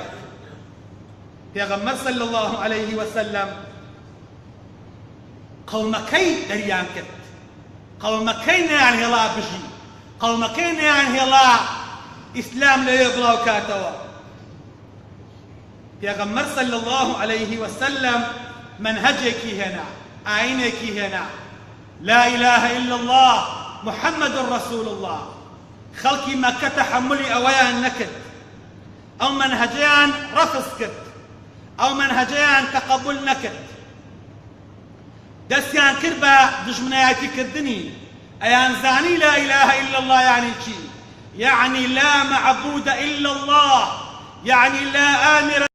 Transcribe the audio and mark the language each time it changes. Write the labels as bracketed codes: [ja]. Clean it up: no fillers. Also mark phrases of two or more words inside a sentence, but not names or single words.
[ckb] پێغەمبەر [ar] صلی الله عليه وسلم [ckb] قەومەکەی دەریان کرد، قەومەکەی نەیان هێڵا بژی، قەومەکەی نەیان هێڵا ئیسلام لەوێ بڵاو کاتەوە. پێغەمبەر [ar] صلی الله عليه وسلم [ckb] منهجێکی هێنا، ئاینێکی هێنا، [ar] لا إله إلا الله محمد رسول الله. [ckb] خەڵکی مەککە تەحەمولی ئەوەیان نەکرد، ئەو منهجەیان ڕەفض کرد، ئەو منهجەیان تەقەبول نەکرد، دەستیان کرد بە دژمنایەتیکردنی. ئەیان زانی [ar] لا إله إلا الله يعني چی؟ يعني لا معبود إلا الله، يعني لا آمر